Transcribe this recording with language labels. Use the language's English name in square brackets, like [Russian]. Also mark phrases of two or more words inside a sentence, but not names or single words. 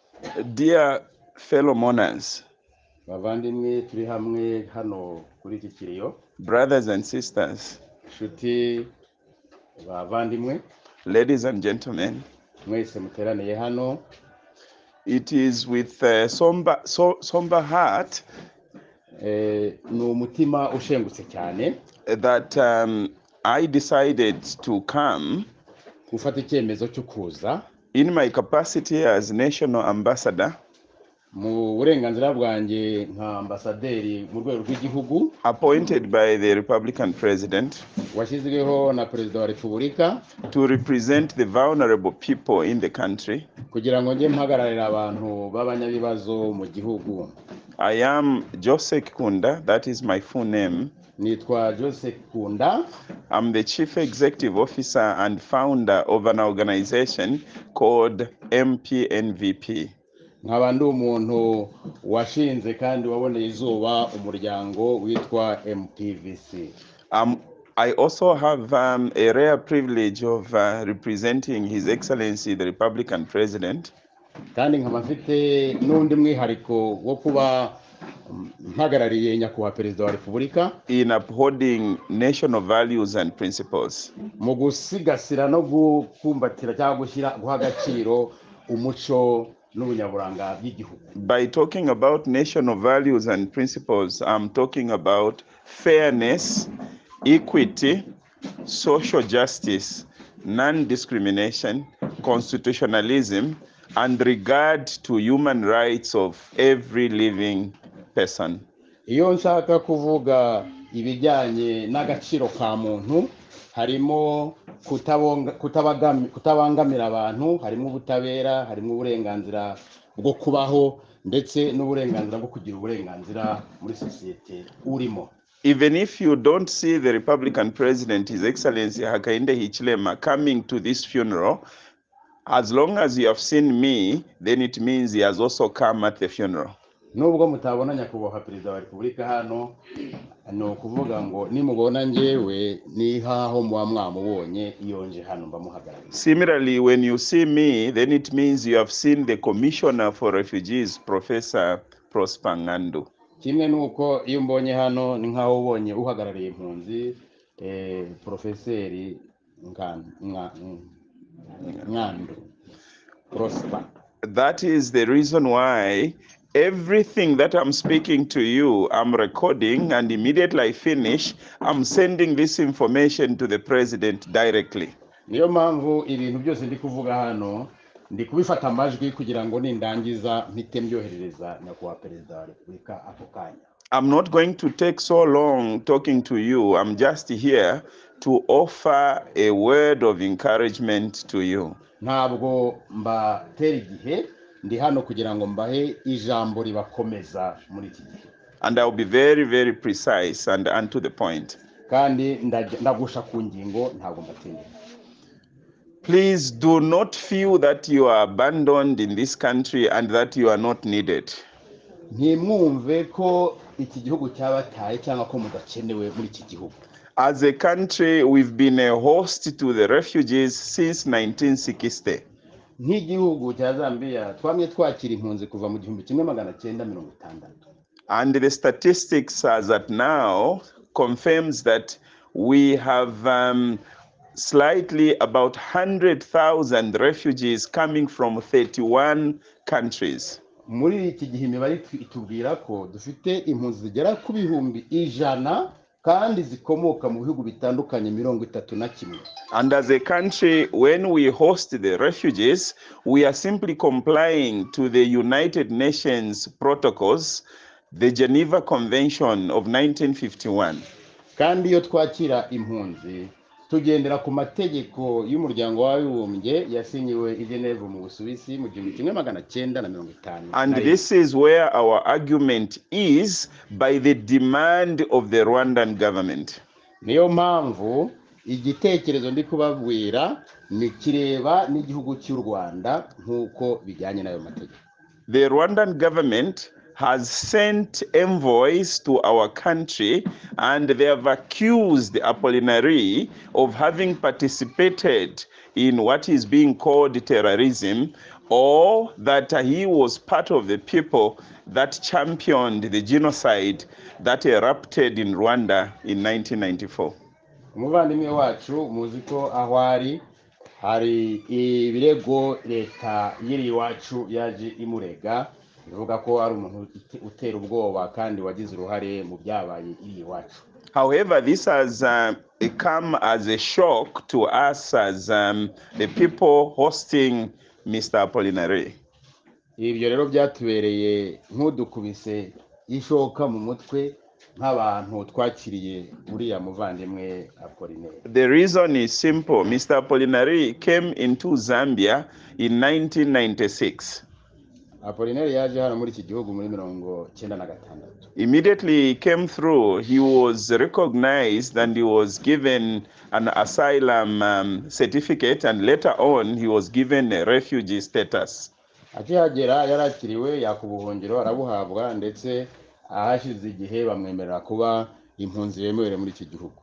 [English] Dear fellow mourners, [Kinyarwanda] bavandimwe turi hamwe hano kuri iki kiriyo, [English] brothers and sisters, [Kinyarwanda] inshuti bavandimwe [English] ladies and gentlemen, [Kinyarwanda] mwese muteraniye hano, [English] it is with a somber heart [Kinyarwanda] ni umutima ushengutse cyane [English] that I decided to come [Kinyarwanda] gufata icyemezo cyo kuza [English] in my capacity as national ambassador [Kinyarwanda] mu burenganzira bwanjye nka ambasaderi mu rwego rw'igihugu [English] appointed by the Republican president [Kinyarwanda] washyizweho na perezida wa repubulika [English] to represent the vulnerable people in the country. [Kinyarwanda] kugira ngo njye mpagararira abantu b'abanyabibazo mu gihugu. [English] I am Joseph Kunda, that is my full name. [Kinyarwanda] Nitwa Joseph Kunda. [English] I'm the chief executive officer and founder of an organization called MPNVP. [Kinyarwanda] Nkaba ndi umuntu washinze kandi waboneye izuba umuryango witwa MPVC. [English] I also have a rare privilege of representing His Excellency the Republican President. [Kinyarwanda] Kandi nkaba mfite n'undi mwihariko wo kuba mpagarariye nyakubahwa perezida wa repubulika [English] in upholding national values and principles. [Kinyarwanda] Mu gusigasira no gukumbatira cyangwa guha agaciro umuco n'ubunyaburanga bw'igihugu. [English] By talking about national values and principles, I'm talking about fairness, equity, social justice, non-discrimination, constitutionalism, and regard to human rights of every living person. [Kinyarwanda] Iyo nshaka kuvuga ibijyanye n'agaciro ka muntu, harimo kutabangamira abantu, harimo ubutabera, harimo uburenganzira bwo kubaho, ndetse n'uburenganzira bwo kugira uburenganzira muri sosiyete urimo. [English] Even if you don't see the Republican President, His Excellency Hakainde Hichilema, coming to this funeral, as long as you have seen me, then it means he has also come at the funeral. [Kinyarwanda] Nubwo mutabona nyakubahwa perezida wa repubulika hano, no kuvuga ngo nimubona njyewe ni haho muba mwamubonye iyo nje hano mbamuhagarariye. [English] Similarly, when you see me, then it means you have seen the Commissioner for Refugees, Professor Prosper Ngandu. [Kinyarwanda] Kimwe nuko iyo mbonye hano ni nkaho ubonye uhagarariye impunzi Professeri Ngandu Prosper. [English] That is the reason why everything that I'm speaking to you, I'm recording, and immediately I finish, I'm sending this information to the president directly. [Kinyarwanda] Niyo mpamvu ibintu byose ndi kuvuga hano ndi kubifata amajwi kugira ngo nindangiza mpite mbyoherereza nyakubahwa perezida wa repubulika ako kanya. [English] I'm not going to take so long talking to you. I'm just here to offer a word of encouragement to you. [Kinyarwanda] Ntabwo mbatera igihe, ndi hano kugira ngo mbahe ijambo ribakomeza muri iki gihe. [English] And I'll be very, very precise and to the point. [Kinyarwanda] Kandi ndagusha ku ngingo, ntabwo mbatindira. [English] Please do not feel that you are abandoned in this country and that you are not needed. [Kinyarwanda] Ntimwumve ko iki gihugu cyabataye cyangwa ko mudakenewe muri iki gihugu. [English] As a country, we've been a host to the refugees since 1960. [Kinyarwanda] Nk'igihugu cya Zambia twamye twakira impunzi kuva mu 1960. [English] And the statistics as at now confirms that we have slightly about 100,000 refugees coming from 31 countries. [Kinyarwanda] Muri iki gihe imibare itubwira ko dufite impunzi zigera ku bihumbi 100 kandi zikomoka mu bihugu bitandukanye 31. [English] And as a country, when we host the refugees, we are simply complying to the United Nations protocols, the Geneva Convention of 1951. [Kinyarwanda] Kandi iyo twakira impunzi tugendera ku mategeko y'umuryango w'abibumbye yasinyiwe i Geneva mu Busuwisi mu 1950. [English] And this is where our argument is by the demand of the Rwandan government. [Kinyarwanda] Niyo mpamvu igitekerezo ndi kubabwira ni kireba n'igihugu cy'u Rwanda nkuko bijyanye nayo mategeko. [English] The Rwandan government has sent envoys to our country, and they have accused Apollinaire of having participated in what is being called terrorism, or that he was part of the people that championed the genocide that erupted in Rwanda in 1994. [Kinyarwanda] umuvandimwe wacu muzi ko aho ari hari ibirego leta y'iri iwacu yaje imurega bivuga ko ari umuntu utera ubwoba kandi wagize uruhare mu byabaye iri iwacu. [English] However, this has come as a shock to us as the people hosting Mr. Apollinaire. [Kinyarwanda] Ibyo rero byatubereye nk'udukubise ishoka mu mutwe nk'abantu twakiriye uriya muvandimwe Apollinaire. [English] The reason is simple. Mr. Apollinaire came into Zambia in 1996. [Kinyarwanda] Apollinaire yaje hano muri iki gihugu muri 1996. [English] Immediately he came through, he was recognized and he was given an asylum certificate, and later on he was given a refugee status. [Kinyarwanda] Akihagera yarakiriwe yakubuhungiro arabuhabwa ndetse ahashize igihe bamwemerera kuba impunzi yemewe muri iki gihugu.